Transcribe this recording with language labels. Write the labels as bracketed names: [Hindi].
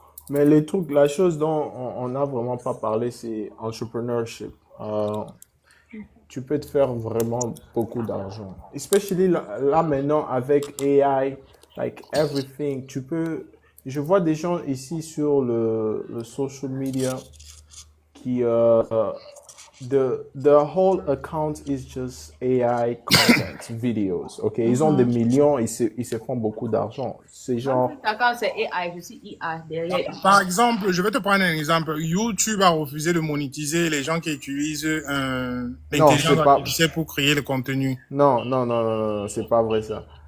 [French] Mais les trucs, la chose dont on n'a vraiment pas parlé, c'est entrepreneurship. Tu peux te faire vraiment beaucoup d'argent. Especially là maintenant avec AI, [English] like everything, [French] tu peux... Je vois des gens ici sur le social media qui... [English] the whole account is just AI content, videos, ok? [French] Ils ont des millions, ils se font beaucoup d'argent. C'est genre... Quand c'est AI, je suis IA derrière. Par exemple, je vais te prendre un exemple. YouTube a refusé de monétiser les gens qui utilisent l'intelligence artificielle pour créer le contenu. Non, c'est pas vrai ça.